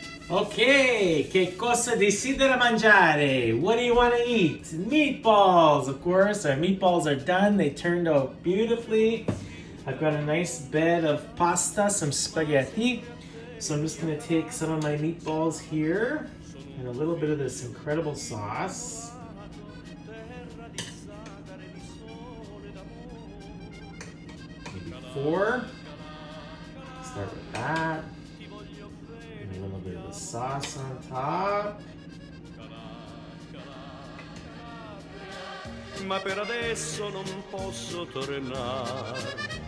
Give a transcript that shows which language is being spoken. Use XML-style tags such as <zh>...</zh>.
<it>Okay, che cosa desidera mangiare?</it> <en>What do you want to eat? Meatballs, of course. Our meatballs are done. They turned out beautifully. I've got a nice bed of pasta, some spaghetti. So I'm just going to take some of my meatballs here and a little bit of this incredible sauce. Maybe 4. Start with that. And a little bit of the sauce on top.</en> <it>Ma per adesso non posso tornare.</it>